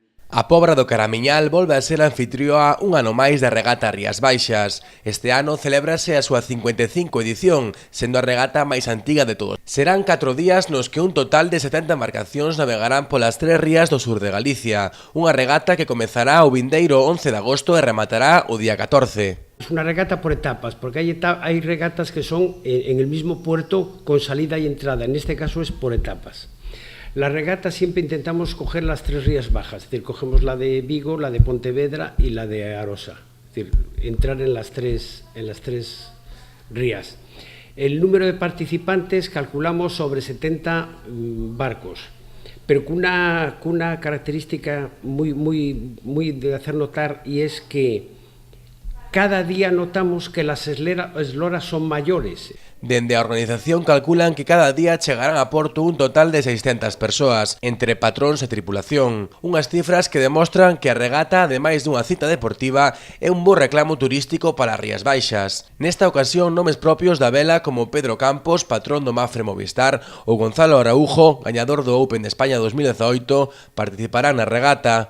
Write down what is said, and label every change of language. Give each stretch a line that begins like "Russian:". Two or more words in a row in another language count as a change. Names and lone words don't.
Galician: A Pobra do Caramiñal volve a ser anfitrioa un ano máis da regata Rías Baixas. Este ano celébrase a súa 55 edición, sendo a regata máis antiga de todos. Serán 4 días nos que un total de 70 embarcacións navegarán polas 3 rías do sur de Galicia. Unha regata que comezará o vindeiro 11 de agosto e rematará o día 14.
Spanish: Es una regata por etapas, porque hay regatas que son en el mismo puerto con salida y entrada. En este caso es por etapas. La regata siempre intentamos coger las 3 rías bajas, es decir, cogemos la de Vigo, la de Pontevedra y la de Arosa, es decir, entrar en las tres rías. El número de participantes calculamos sobre 70 barcos, pero con una característica muy de hacer notar, y es que cada día notamos que las esloras son mayores.
Galician: Dende a organización calculan que cada día chegarán a Porto un total de 600 persoas, entre patróns e tripulación. Unhas cifras que demostran que a regata, ademais dunha cita deportiva, é un bo reclamo turístico para as Rías Baixas. Nesta ocasión, nomes propios da vela como Pedro Campos, patrón do Mafre Movistar, ou Gonzalo Araujo, gañador do Open de España 2018, participarán na regata.